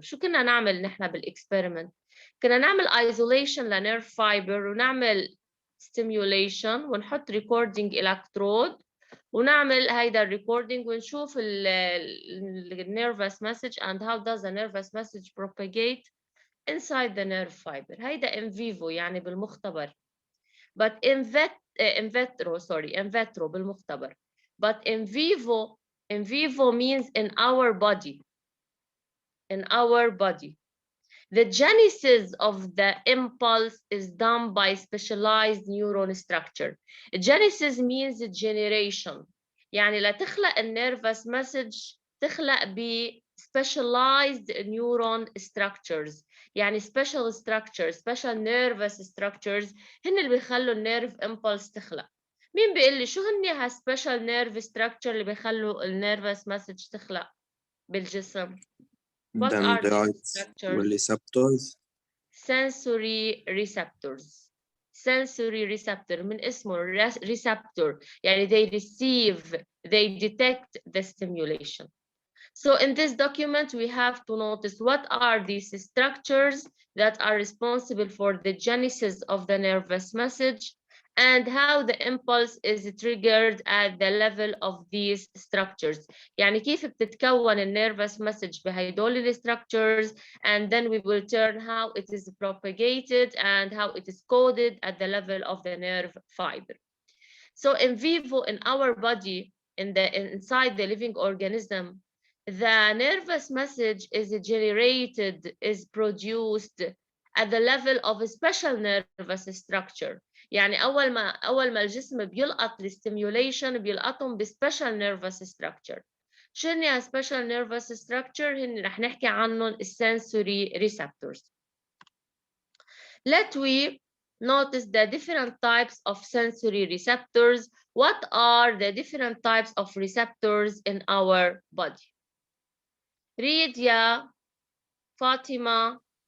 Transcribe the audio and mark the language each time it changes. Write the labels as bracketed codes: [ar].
[en] شو كنا نعمل نحن بالإكسبيرمنت؟ كنا نعمل isolation لنيرف fiber ونعمل stimulation ونحط recording electrode ونعمل هيدا الريكوردينج ونشوف nervous message and how does the nervous message propagate inside the nerve fiber. [ar] هيدا in vivo يعني بالمختبر. [en] But in vitro بالمختبر. But in vivo means in our body. In our body. The genesis of the impulse is done by specialized neuron structure. Genesis means generation. يعني لتخلق النيرفس message تخلق ب specialized neuron structures. يعني special structures, special nervous structures هن اللي بيخلوا النيرف impulse تخلق. [ar] مين بيقول لي شو هن ها special nerve structure اللي بيخلوا النيرفس مسج تخلق بالجسم؟ What are the structures? [en] receptors. Sensory receptors. Sensory receptor من اسمه receptor يعني they receive, they detect the stimulation. So in this document we have to notice what are these structures that are responsible for the genesis of the nervous message and how the impulse is triggered at the level of these structures. يعني كيف بتتكون nervous message بهيدول structures, and then we will turn how it is propagated and how it is coded at the level of the nerve fiber. So in vivo, in our body, inside the living organism, the nervous message is generated, is produced at the level of a special nervous structure. [ar] يعني أول ما الجسم بيلقط الستيميوليشن بيلقطهم بسبيشال nervous structure. شو هن special nervous structure؟ هن رح نحكي عنهم السنسوري receptors. [en] Let we notice the different types of sensory receptors. What are the different types of receptors in our body? Read يا فاطمة.